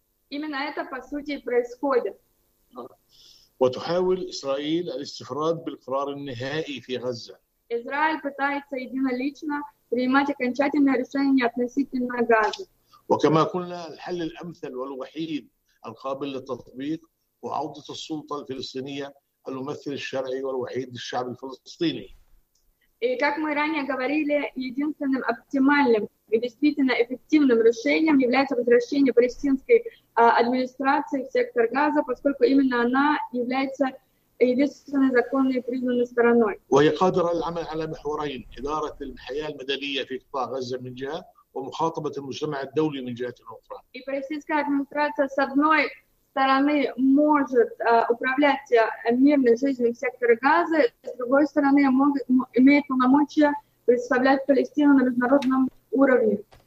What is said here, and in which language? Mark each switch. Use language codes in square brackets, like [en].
[ru] Именно это, по сути, происходит. [ar] وتحاول إسرائيل الاستفراد بالقرار النهائي في غزة. [ru] إسرائيل пытается единолично принимать окончательное решение относительно Газы. [ar] وكما قلنا الحل الأمثل والوحيد القابل للتطبيق وعودة السلطة الفلسطينية الممثل الشرعي والوحيد للشعب الفلسطيني. [ru] И как мы ранее говорили, единственным оптимальным и действительно эффективным решением является возвращение палестинской администрации в сектор Газа, поскольку именно она является единственной законной и признанной стороной. [ar] ويقدر العمل على محورين: إدارة الحياة المدنية في قطاع غزة من جهة ومخاطبة المجتمع الدولي من جهة أخرى. [ru] И палестинская администрация с одной стороны может управлять мирной жизнью в секторе Газа, с другой стороны имеет полномочия представлять Палестину на международном уровне.